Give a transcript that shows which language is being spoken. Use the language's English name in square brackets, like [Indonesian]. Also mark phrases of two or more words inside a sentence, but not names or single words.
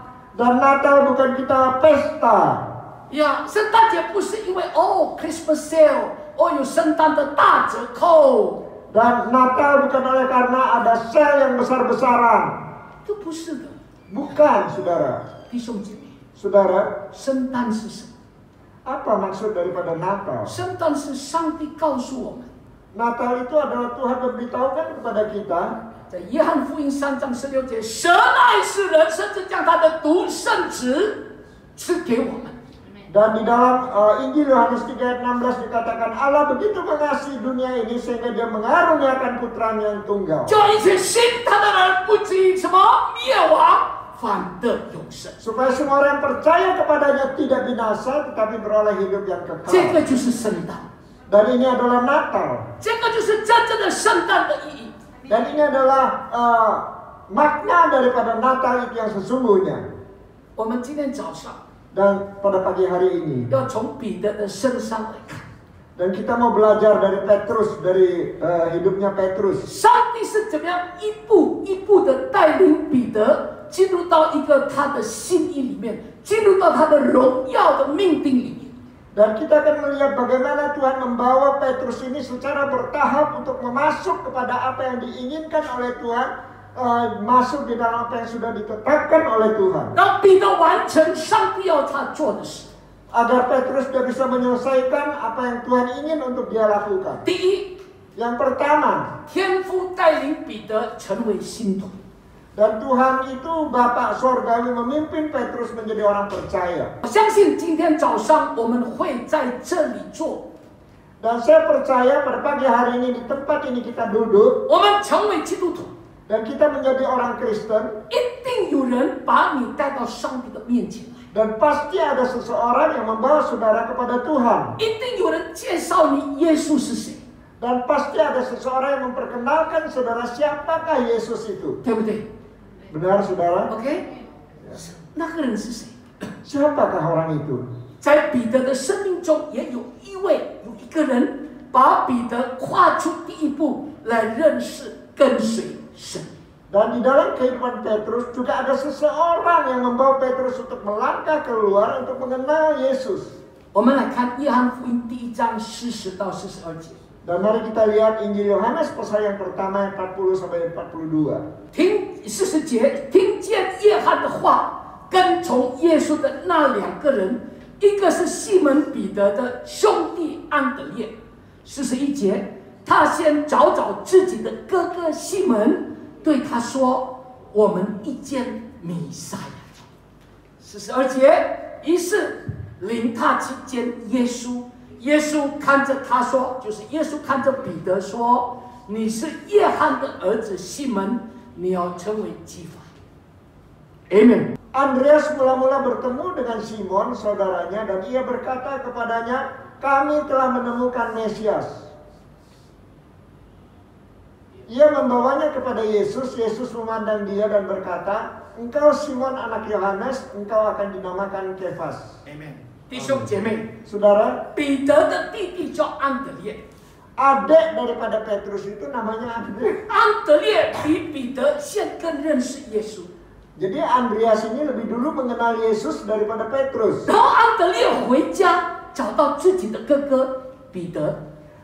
[Indonesian] Dan Natal bukan kita pesta. [Chinese] 呀，圣诞节不是因为 [English] Christmas sale， [Chinese] 有圣诞的大折扣， [Indonesian] Dan Natal bukan oleh karena ada sale yang besar-besaran. [Chinese] 这不是的， [Indonesian] Bukan, saudara. [Chinese] 弟兄姐妹， [Indonesian] Saudara, [Chinese] 圣诞是什么？ [Indonesian] apa maksud daripada Natal? [Chinese] 圣诞是上帝告诉我们， [Indonesian] Natal itu adalah Tuhan memberitahukan kepada kita [Chinese] 在约翰福音3章16节，神爱世人，甚至将他的独生子赐给我们。 [Indonesian] Dan di dalam Injil Yohanes 3 ayat 16 dikatakan Allah begitu mengasihi dunia ini sehingga dia mengaruniakan putranya yang tunggal. [Chinese] 叫一切信他的人不至于什么灭亡，反得永生。 [Indonesian] Supaya semua orang yang percaya kepadanya tidak binasa tetapi beroleh hidup yang [Chinese] 这 [Indonesian] kekal. [Chinese] 个就是圣诞， [Indonesian] Dan ini adalah Natal. [Chinese] 这个就是真正的圣诞的意义。 [Indonesian] Dan ini adalah makna daripada Natal itu yang sesungguhnya. [Chinese] 我们今天早上 [Indonesian] Dan pada pagi hari ini [Chinese] 要从彼得的身上来看， [Indonesian] dan kita mau belajar dari Petrus, dari hidupnya Petrus. [Chinese] 上帝是怎么样一步一步的带领彼得进入到一个他的心意里面，进入到他的荣耀的命定里面。 [Indonesian] Dan kita akan melihat bagaimana Tuhan membawa Petrus ini secara bertahap untuk memasuk kepada apa yang diinginkan oleh Tuhan, masuk di dalam apa yang sudah ditetapkan oleh Tuhan. [Chinese] 让彼得完成上帝要他做的事。 [Indonesian] Agar Petrus dia bisa menyelesaikan apa yang Tuhan ingin untuk dia lakukan. [Chinese] 第一， [Indonesian] Yang pertama, [Chinese] 天父带领彼得成为信徒。 [Indonesian] dan Tuhan itu Bapa Sorgawi memimpin Petrus menjadi orang percaya. [Chinese] 我相信今天早上我们会在这里做， [Indonesian] Dan saya percaya pada pagi hari ini di tempat ini kita duduk [Chinese] 我们成为基督徒， [Indonesian] dan kita menjadi orang Kristen, [Chinese] 一定有人把你带到上帝的面前来， [Indonesian] dan pasti ada seseorang yang membawa saudara kepada Tuhan, [Chinese] 一定有人介绍你耶稣是谁， [Indonesian] dan pasti ada seseorang yang memperkenalkan saudara siapakah Yesus itu. [Chinese] 对不对 [Indonesian] Benar saudara? [Chinese] ？OK，那个人是谁？ [Indonesian] Siapakah orang itu? [Chinese] 在彼得的生命中，也有一个人把彼得跨出第一步来认识跟随神。 [Indonesian] Dan di dalam kehidupan Petrus juga ada seseorang yang membawa Petrus untuk melangkah keluar untuk mengenal Yesus. [Chinese] 我们来看约翰福音第1章40到42节。 [Indonesian] Dan mari kita lihat Injil Yohanes pasal yang pertama 40 sampai 42. [Chinese] 听40节，听见约翰的话，跟从耶稣的那2个人，一个是西门彼得的兄弟安德烈。41节，他先找自己的哥哥西门，对他说：“我们一见弥赛亚。”42节，于是领他去见耶稣。耶稣看着他说，就是耶稣看着彼得说：“你是约翰的儿子西门，你要成为基法。” [Indonesian] Amen. Andreas mula-mula bertemu dengan Simon saudaranya dan ia berkata kepadanya, "Kami telah menemukan Mesias." Ia membawanya kepada Yesus. Yesus memandang dia dan berkata, "Engkau Simon anak Yohanes, engkau akan dinamakan Kefas." [Chinese] Amen. 弟兄姐妹， [Indonesian] Saudara, [Chinese] 彼得的弟弟叫安德烈， [Indonesian] adik daripada Petrus itu namanya Andreas. [Chinese] 安德烈比彼得先更认识耶稣。 [Indonesian] Jadi Andreas ini lebih dulu mengenal Yesus daripada Petrus. [Chinese] 然后安德烈回家找到自己的哥哥彼得，